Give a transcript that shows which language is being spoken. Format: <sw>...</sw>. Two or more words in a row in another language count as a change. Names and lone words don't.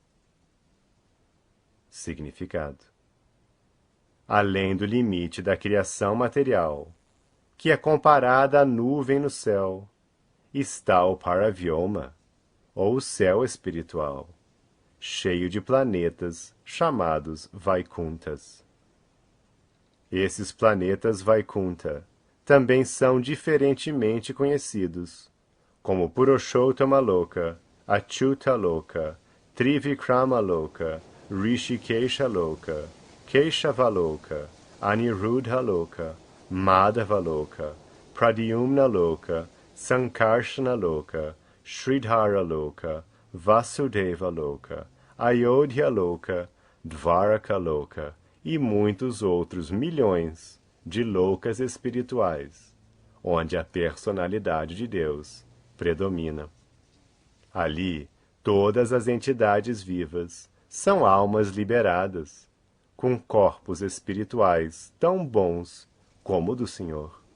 <pt>Significado: além do limite da criação material, que é comparada à nuvem no céu, está o Paravyoma, ou o céu espiritual, cheio de planetas chamados Vaikunthas. Esses planetas Vaikunta também são diferentemente conhecidos, como Purushottama Loka, Achyuta Loka, Trivikrama Loka, Rishikesha Loka, Keshava Loka, Aniruddha Loka, Madhava Loka, Pradyumna Loka, Sankarshana Loka, Sridhara Loka, Vasudeva Loka, Ayodhya Loka, Dvaraka Loka e muitos outros milhões de loucas espirituais, onde a personalidade de Deus predomina. Ali, todas as entidades vivas são almas liberadas, com corpos espirituais tão bons como o do Senhor.</pt>